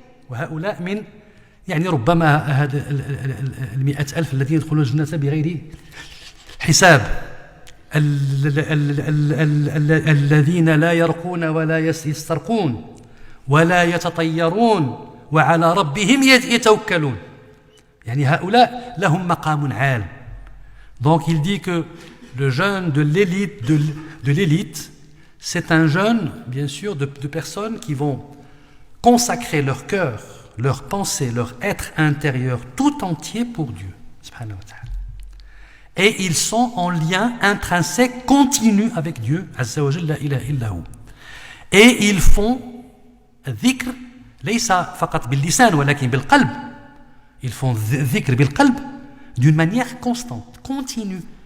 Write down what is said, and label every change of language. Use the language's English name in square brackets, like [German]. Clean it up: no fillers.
[Arabic] وهؤلاء من يعني ربما هذا 100,000 الذين يدخلون الجنة بغير حساب، الذين لا يرقون ولا يسترقون ولا يتطيرون وعلى ربهم يتوكلون. يعني هؤلاء لهم مقام عال. [French] Donc il dit que le jeûne de l'élite, c'est un jeûne, bien sûr, de personnes qui vont consacrer leur cœur, leur pensée, leur être intérieur tout entier pour Dieu, subhanahu wa ta'ala. Et ils sont en lien intrinsèque, continu avec Dieu, azza wa jalla, la ilaha illa hu. Et ils font dhikr, [Arabic] ليس فقط باللسان ولكن بالقلب. [French] Ils font dhikr [Arabic] بالقلب [French] d'une manière constante, continue.